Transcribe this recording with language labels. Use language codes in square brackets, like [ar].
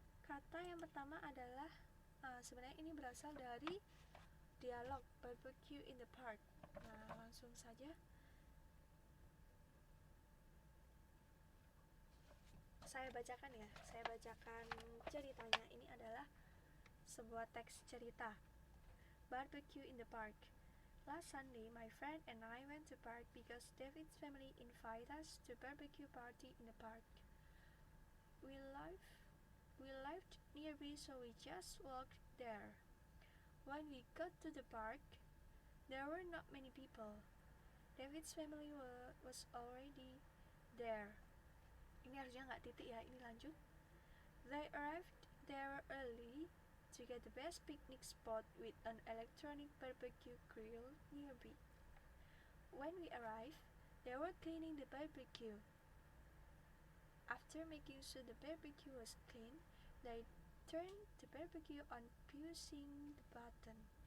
[id] Kata yang pertama adalah sebenarnya ini berasal dari dialog [en] barbecue in the park. [id] Nah, langsung saja saya bacakan ya. Saya bacakan ceritanya. Ini adalah sebuah teks cerita. [en] Barbecue in the park. Last Sunday, my friend and I went to park because David's family invited us to barbecue party in the park. We lived nearby, so we just walked there. When we got to the park, there were not many people. David's family was already there. [id] Ini harusnya nggak titik ya, ini lanjut. [en] They arrived there early to get the best picnic spot with an electronic barbecue grill nearby. When we arrived, they were cleaning the barbecue. After making sure the barbecue was clean, they turned the barbecue on pushing the button.